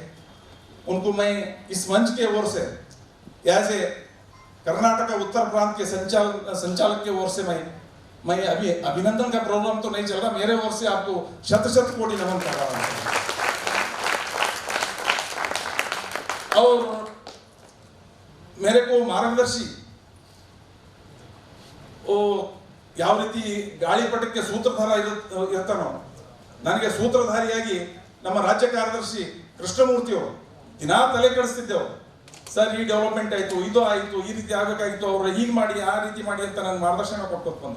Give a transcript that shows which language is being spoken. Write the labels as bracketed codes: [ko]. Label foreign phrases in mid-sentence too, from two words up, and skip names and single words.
[hi] उनको मैं इस मंच के ओर से ऐसे कर्नाटक उत्तर प्रांत के संचालक के ओर से मैं अभी अभिनंदन का प्रोग्राम तो नहीं चल रहा, मेरे ओर से आपको शत कोटि नमन कर रहा हूं. और मेरे को मार्गदर्शी [kn] ಯಾವ ರೀತಿ ಗಾಳಿಪಟಕ್ಕೆ ಸೂತ್ರಧಾರ ಇರ್ತಾನೋ, ನನಗೆ ಸೂತ್ರಧಾರಿಯಾಗಿ ನಮ್ಮ ರಾಜ್ಯ ಕಾರ್ಯದರ್ಶಿ ಕೃಷ್ಣಮೂರ್ತಿ ಅವರು ದಿನಾ ತಲೆ ಕೆಡಿಸ್ತಿದ್ದೆವು. ಸರ್, ಈ ಡೆವಲಪ್ಮೆಂಟ್ ಆಯಿತು, ಇದು ಆಯಿತು, ಈ ರೀತಿ ಆಗಬೇಕಾಗಿತ್ತು, ಅವರು ಹೀಗೆ ಮಾಡಿ ಆ ರೀತಿ ಮಾಡಿ ಅಂತ ನನ್ನ ಮಾರ್ಗದರ್ಶನ ಕೊಟ್ಟು ಬಂದರು.